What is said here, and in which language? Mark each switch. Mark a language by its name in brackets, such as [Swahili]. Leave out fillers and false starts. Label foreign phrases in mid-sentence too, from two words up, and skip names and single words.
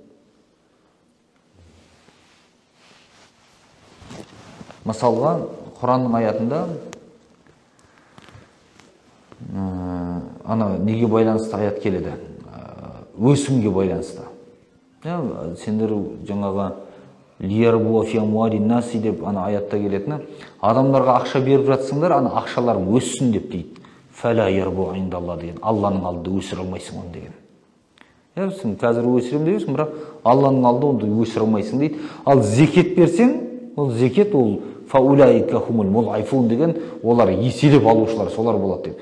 [Kazakh] Мысалға, Құранның аятында неге байланысты аят келеді? Өсімге байланысты. Сендер жаңағы [Arabic] ليربو في أموال الناس [Kazakh] деп аятта келетіні, адамдарға ақша беріп жатсыңдар, ақшалар өссін деп дейді. [Arabic] فلا يربو عند الله [Kazakh] деген. Алланың алдында өсіре алмайсың оны деген. Сен қазір өсірем дейсің, бірақ Алланың алдында оны өсіре алмайсың дейді. Ал зекет берсең, ол зекет ол [Arabic] فأولئك هم المضعفون [Kazakh] деген, олар еселеп алушылар, солар болады деп.